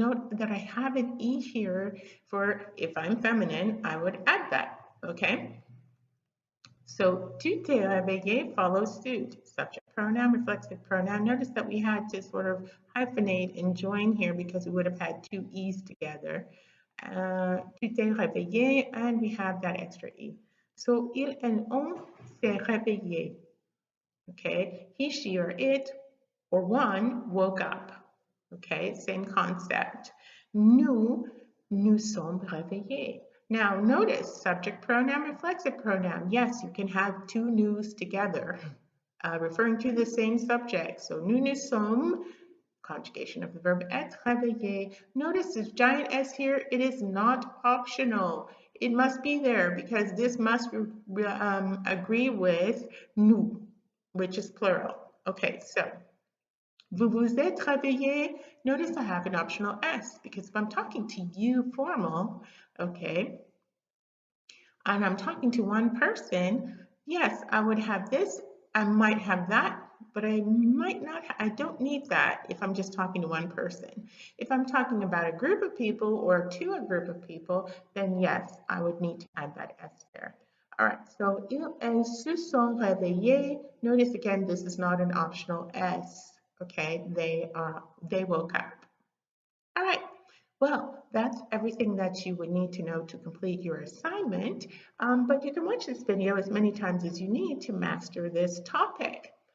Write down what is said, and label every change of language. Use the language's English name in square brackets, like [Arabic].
[English] Note that I have an E here for if I'm feminine, I would add that, okay? So, [French] tu t'es réveillé [English] follows suit. Subject pronoun, reflexive pronoun. Notice that we had to sort of hyphenate and join here because we would have had two E's together. [French] Tu t'es réveillé, [English] and we have that extra E. So, il and [French] on s'est réveillé. [English] Okay, he, she, or it, or one woke up. Okay, same concept. [French] Nous sommes réveillés. [English] Now, notice subject pronoun, reflexive pronoun. Yes, you can have two nous together, referring to the same subject. So, [French] nous sommes, [English] conjugation of the verb être réveillé. Notice this giant S here, it is not optional. It must be there because this must agree with nous, which is plural. [French] Okay, so vous vous êtes réveillé. [English] Notice I have an optional S because if I'm talking to you formal, okay, and I'm talking to one person, yes, I would have this, I might have that, but I might not, I don't need that if I'm just talking to one person. If I'm talking about a group of people or to a group of people, then yes, I would need to add that S there. [French] All right, so ils se sont réveillés. [English] Notice again, this is not an optional S. Okay, they woke up. All right, Well, that's everything that you would need to know to complete your assignment, but you can watch this video as many times as you need to master this topic.